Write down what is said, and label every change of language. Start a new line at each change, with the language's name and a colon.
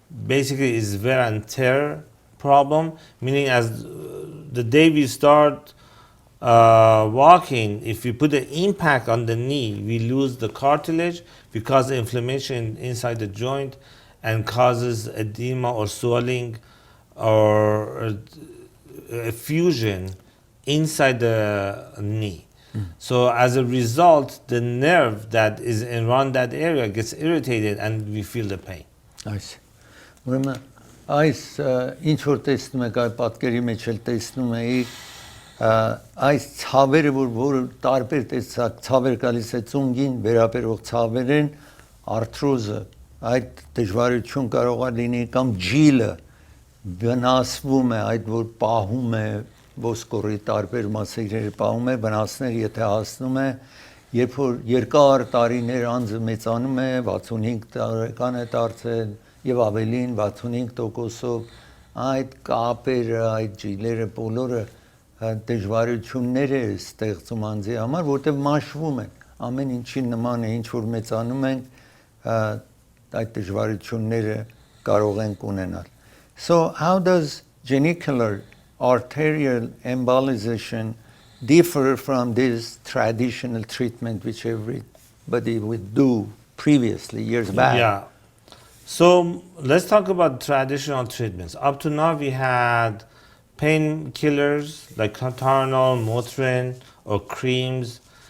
English: Basically, it's wear and tear problem, meaning as the day we start walking, if we put the impact on the knee, we lose the cartilage because of inflammation inside the joint and causes edema or swelling or a fusion inside the knee. So as a result, the nerve that is around that area gets irritated and we feel the pain.
Armenian: Այս ուրեմն այս ինչ որ տեսնում եք այ պատկերի մեջ էլ տեսնում էիք այս ցավերը որ տարբեր տեսակ ցավեր գալիս է ծունգին վերաբերող ցավեր են արթրոզը այդ դժվարություն կարող է լինի կամ ջիլը վնասվում է այդ որ պահում է ոսկորի տարբեր մասերները պահում է վնասներ եթե հասնում է երբ որ երկար տարիներ անձը մեծանում է 65 տարեկան է դարձել եւ ավելին 65%-ով այդ կապերը այդ ջիլերը բոլորը դժվարություններ է ստեղծում անձի համար որտեղ մաշվում են ամեն ինչի նման է ինչ որ մեծանում են այդ դժվարությունները կարող են ունենալ.
English: So how does genicular arterial embolization differ from this traditional treatment which everybody would do previously years back? Yeah. So let's talk about traditional treatments. Up to now, we had painkillers like Tylenol, Motrin, or creams.